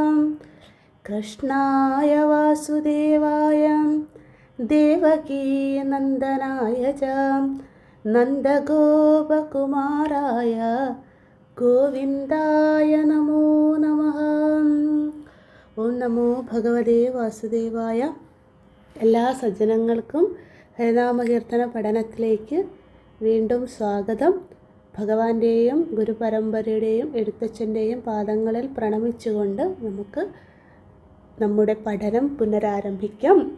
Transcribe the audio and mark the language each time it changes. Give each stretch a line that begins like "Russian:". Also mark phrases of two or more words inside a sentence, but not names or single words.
Sanskrit: कृष्णाय वासुदेवाय देवकीनन्दनाय च नन्दगोपकुमाराय गोविन्दाय नमो नमः। ഓം നമോ ഭഗവതേ വാസുദേവായ.
Malayalam: എല്ലാ സജ്ജനങ്ങൾക്കും ഹരിനാമകീർത്തന പഠനത്തിലേക്ക് വീണ്ടും സ്വാഗതം. ഭഗവാന്റെയും ഗുരുപരമ്പരയുടെയും എഴുത്തച്ഛൻ്റെയും പാദങ്ങളിൽ പ്രണമിച്ചുകൊണ്ട് നമുക്ക് നമ്മുടെ പഠനം പുനരാരംഭിക്കാം.